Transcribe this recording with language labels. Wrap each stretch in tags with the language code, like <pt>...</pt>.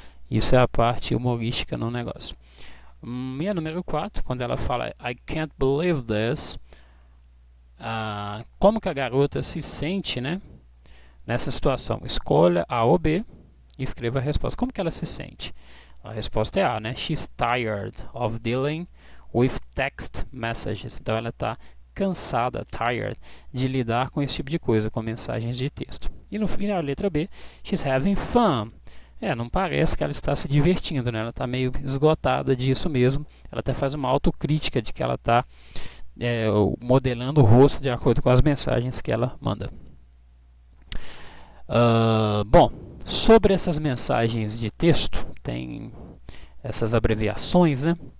<pt>Isso é a parte humorística no negócio. E a número 4, quando ela fala</pt> <en>I can't believe this,</en> <pt>como que a garota se sente, né, nessa situação? Escolha A ou B e escreva a resposta. Como que ela se sente? A resposta é A, né?</pt> <en>She's tired of dealing with text messages.</en> <pt>Então ela está cansada, tired, de lidar com esse tipo de coisa, com mensagens de texto. E no final, a letra B,</pt> <en>she's having fun.</en> <pt>Não parece que ela está se divertindo, né? Ela está meio esgotada disso mesmo. Ela até faz uma autocrítica de que ela está modelando o rosto de acordo com as mensagens que ela manda. Bom, sobre essas mensagens de texto, tem essas abreviações, né?</pt>